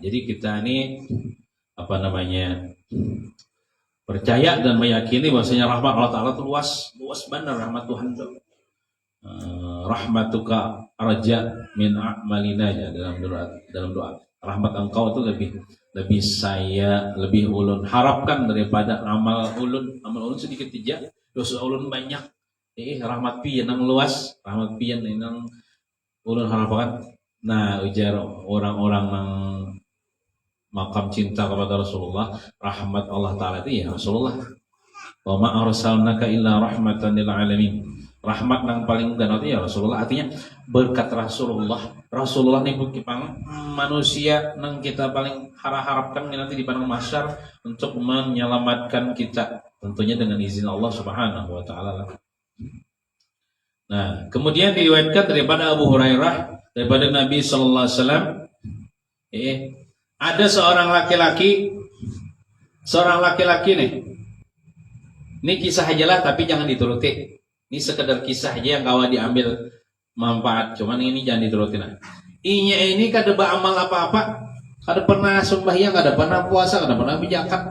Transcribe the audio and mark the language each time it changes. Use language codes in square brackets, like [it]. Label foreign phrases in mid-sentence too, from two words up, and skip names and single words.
[id] Jadi kita ini apa namanya percaya dan meyakini bahwasanya rahmat [ar] الله تعالى [id] itu luas benar rahmat Tuhan itu. [ar] رحمتك أرجى من أعمالنا [id] ya dalam doa rahmat engkau itu lebih saya lebih ulun harapkan daripada amal ulun sedikit aja dosa ulun banyak rahmat pian yang luas rahmat pian yang ulun harapkan. Nah ujar orang-orang yang makam cinta kepada Rasulullah rahmat [ar] الله تعالى [id] itu [ar] يا رسول الله وما أرسلناك إلا رحمة للعالمين. [id] Rahmat yang paling ganal ya Rasulullah artinya berkat Rasulullah nih bukipang manusia yang kita paling harapkan nanti di padang mahsyar untuk menyelamatkan kita tentunya dengan izin Allah [ar] سبحانه وتعالى. [id] Nah, kemudian diriwayatkan daripada Abu Hurairah daripada Nabi [ar] صلى الله عليه وسلم [id] ada seorang laki-laki nih. Ini kisah ajalah tapi jangan dituruti. Ini sekedar kisah aja yang kawan diambil manfaat. Cuman ini jangan diturutin. Inya ini kada beramal apa-apa, kada pernah sembahyang, kada pernah puasa, kada pernah berzakat.